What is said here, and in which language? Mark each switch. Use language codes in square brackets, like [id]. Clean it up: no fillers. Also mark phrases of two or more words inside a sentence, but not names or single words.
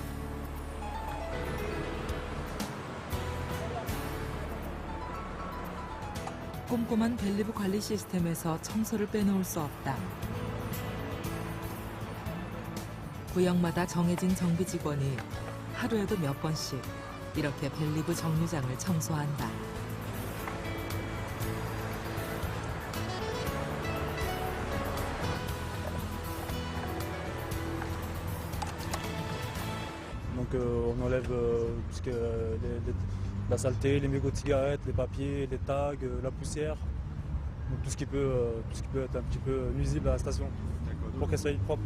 [ko] 꼼꼼한 벨리브 관리 시스템에서 청소를 빼놓을 수 없다. 구역마다 정해진 정비 직원이 하루에도 몇 번씩 이렇게 벨리브 정류장을 청소한다. [fr] Donc on enlève la saleté, les mégots de cigarettes, les papiers, les tags, la poussière, donc tout ce qui peut être un petit peu nuisible à la station, pour qu'elle soit propre.